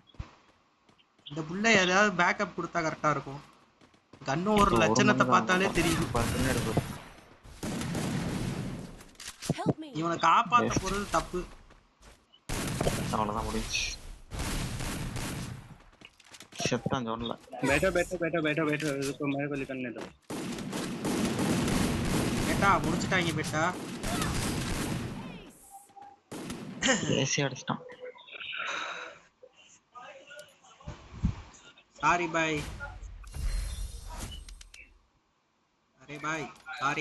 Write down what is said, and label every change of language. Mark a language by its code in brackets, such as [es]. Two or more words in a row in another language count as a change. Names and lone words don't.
[ta] இந்த புள்ள ஏதாவது பேக்கப் கொடுத்தா கரெக்டா இருக்கும். கண்ணு ஒரு லட்சணத்தை பார்த்தாலே தெரியும். இவனை காப்பாத்த போறது தப்பு. அவ்வளவுதான் முடிஞ்சு. செத்தான் ஜோன்ல. [hi] बैठो बैठो बैठो बैठो बैठो रुको मेरे को निकलने दो [ta] பெட்டா முடிச்சிட்டாங்க பெட்டா. ஏசி அடிச்சிட்டான். [en] sorry bhai. [hi] अरे भाई सॉरी.